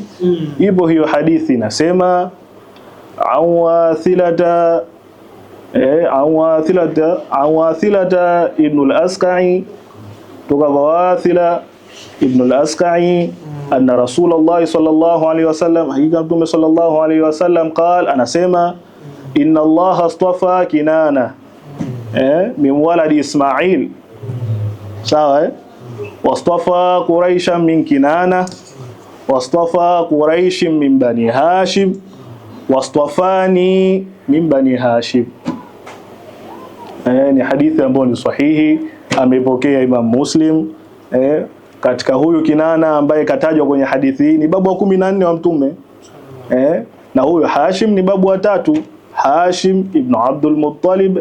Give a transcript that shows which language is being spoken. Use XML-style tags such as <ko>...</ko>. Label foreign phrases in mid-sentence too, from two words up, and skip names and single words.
<sw>Ipo hiyo hadithi inasema Awathilata ibn al-Asqa'i, toka kwa Wathila ibn</sw> <ar>الأسقع أن رسول الله صلى الله عليه وسلم,</ar> <sw>hakika Mtume</sw> <ar>صلى الله عليه وسلم قال anasema إن الله اصطفى كنانة من ولد إسماعيل sawa واصطفى قريشا من كنانة واصطفى قريشا من بني هاشم واصطفاني من بني هاشم, wastafani min bani Hashim.</ar> <sw>Ni hadithi ambayo ni sahihi, amepokea Imam Muslim. Katika huyu Kinana ambaye katajwa kwenye hadithi hii ni babu wa 14 wa Mtume, na huyu Hashim ni babu wa 3, Hashim ibn Abdul Muttalib.</sw>